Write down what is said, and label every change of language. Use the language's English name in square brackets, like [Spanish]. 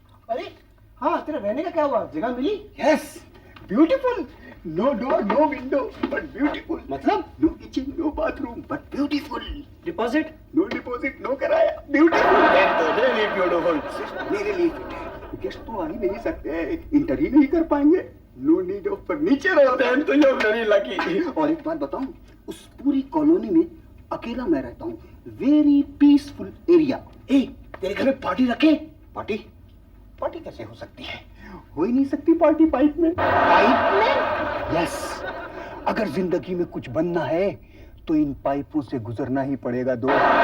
[Hindi] अरे हाँ, तेरा रहने का क्या हुआ? जगह मिली? [English] Yes. Beautiful. No door, no window, but beautiful. [Hindi] मतलब? [English] No kitchen, no bathroom, but beautiful. [Hindi] Deposit? [English] No deposit, no किराया. Beautiful. Then तो really beautiful. [Hindi] मेरे लिए फिट है। गेस्ट तो आ ही नहीं सकते, इंटर ही नहीं कर पाएंगे। [English] No need of furniture [Hindi] होता है। [English] तो you're very lucky. [Hindi] और एक बात बताऊं, उस पूरी कॉलोनी में अकेला मैं रहता हूँ। [English] Very peaceful area. [Hindi] ए, तेरे घर में पार्टी रखे? पार्टी? पार्टी कैसे हो सकती है? हो ही नहीं सकती पार्टी पाइप में। पाइप में? यस, अगर जिंदगी में कुछ बनना है तो इन पाइपों से गुजरना ही पड़ेगा दोस्त।